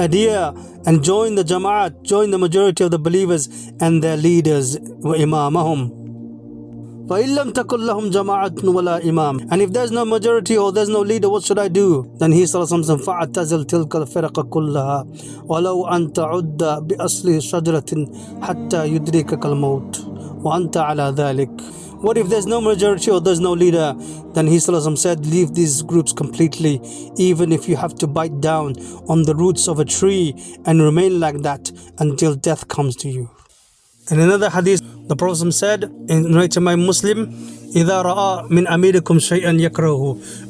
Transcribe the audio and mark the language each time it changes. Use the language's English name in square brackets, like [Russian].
[English] Adhere and join the Jama'at, join the majority of the believers and their leaders. [Arabic] وَإِمَامَهُمْ. فَإِن لَمْ تَكُنْ لَهُمْ جَمَاعَةٌ وَلَا إِمَامٌ. [English] And if there's no majority or there's no leader, what should I do? Then he said, [Arabic] فَاعْتَزِلْ تِلْكَ الْفِرَقَ كُلَّهَا وَلَوْ أَنْ تَعُدَّ بِأَصْلِ شَجْرَةٍ حَتَّى يُدْرِكَكَ الْمَوْتُ وَأَنْتَ عَلَى ذَلِكَ. [English] What if there's no majority or there's no leader? Then he said, leave these groups completely, even if you have to bite down on the roots of a tree and remain like that until death comes to you. In another hadith, the Prophet said, in narrated by Muslim, [Arabic] إِذَا رَأَى مِنْ أَمِيرِكُمْ شَيْئًا يَكْرَهُ.